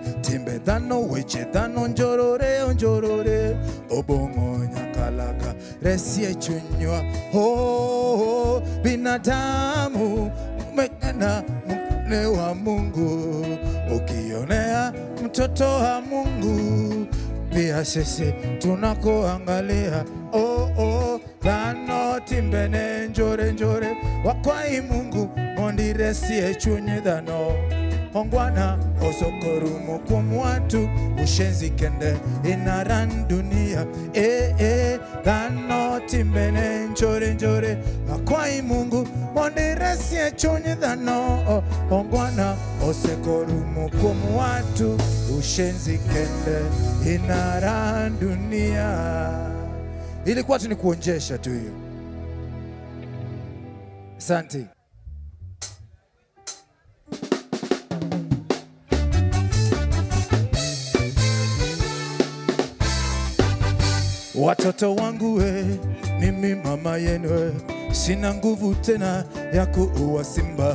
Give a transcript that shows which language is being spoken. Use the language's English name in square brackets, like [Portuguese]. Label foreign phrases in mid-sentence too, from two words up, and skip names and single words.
[Luo (Kenya and Tanzania)] Timbe dhano, weche dhano njorore onjorore, obong'o nyakalaka resie chunywa. [Swahili] Oh, binadamu umekana mkune wa Mungu, ukionea mtoto wa Mungu pia sisi tunakoangalia. [Luo (Kenya and Tanzania)] Oh, dhano timbene njore njore wakwai Mungu mondire sie chunye dhano ongwana osokorumu kuom [Swahili] watu ushenzi [Luo (Kenya and Tanzania)] kende inaran dunia. Dhano timbene njore njore wakwai Mungu mondire sie chunye dhano ongwana osekorumu kuom [Swahili] watu ushenzi [Luo (Kenya and Tanzania)] kende inaran dunia. [Swahili] Ilikuwa tu ni kuonjesha tu hiyo. Asante. Watoto wangu we, mimi mama yenu we, sina nguvu tena ya kuua simba.